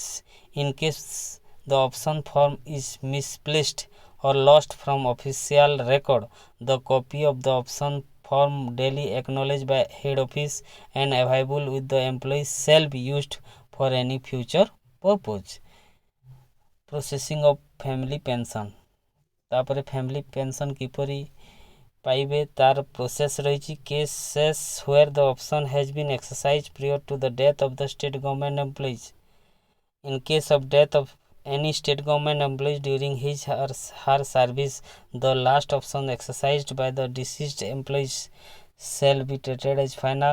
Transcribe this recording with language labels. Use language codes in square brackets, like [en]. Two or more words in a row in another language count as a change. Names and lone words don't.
[en] in case the option form is misplaced or lost from official record, the copy of the option form daily acknowledged by head office and available with the employees shall be used for any future purpose। processing of family pension, [or] ତାପରେ [en] family pension [or] କିପରି ପାଇବେ ତାର ପ୍ରୋସେସ୍ ରହିଛି। [en] cases where the option has been exercised prior to the death of the state government employees, in case of death of any state government employees during his or her service, the last option exercised by the deceased employees shall be treated as final।